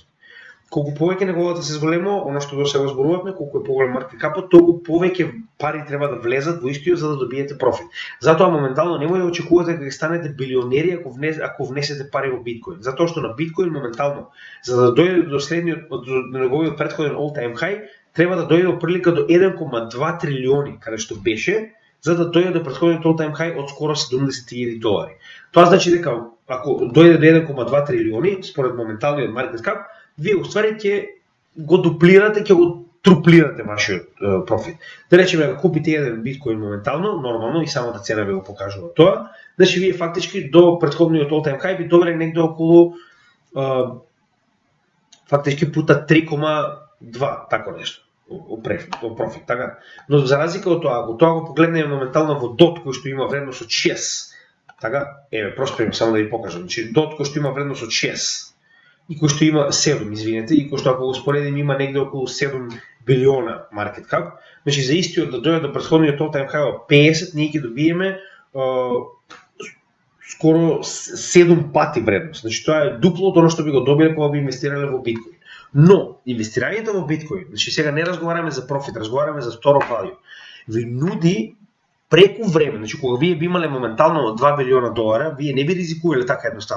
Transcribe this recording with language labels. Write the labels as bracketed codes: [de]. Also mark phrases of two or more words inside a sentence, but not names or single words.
[mk] Колку повеќе неговата се зголемува, оно што до сега зборувавме, колку е поголем маркет капот, толку повеќе пари треба да влезат во истиот за да добиете профит. Затоа моментално немој да очекувате дека ќе станете билионери ако внесете пари во биткоин, затоа што на биткоин моментално за да дојде до следниот до неговиот претходен [en] all time high [mk] треба да дојде до прилика до 1,2 трилиони, каде што беше, за да дојде до претходниот [en] all time high [mk] од скоро 70.000 долари. Тоа значи дека ако дојде до 1,2 трилиони според моменталниот маркет кап, вие уствари ќе го дуплирате, ќе го труплирате вашиот профит. Да речеме, ако купите еден биткоин моментално, нормално и самата цена ви го покажува тоа, значи вие фактички до претходниот [en] all time high [mk] би добиле негде околу фактички пута 3,2, тако нешто, во профит, така. Но за разлика од тоа, ако тоа го погледнеме моментално во DOT кој што има вредност од 6, така, просто само да ви покажам, значи DOT кој што има вредност од 6 и кој што има 7, извинете, и кој што ако го споредим има негде околу 7 билиона маркет кап, значи за истиот да дојде до претходниот [en] all time high [mk] 50, ние ќе добиеме скоро 7 пати вредност. Значи тоа е дупло од оно што би го добиле кога би инвестирале во биткоин. Но инвестирањето во биткоин, значи сега не разговараме за профит, разговараме за [en] store value, [mk] ви нуди преку време, значи кога вие би имале моментално 2 билиона долара, вие не би ризикувале така едноставно.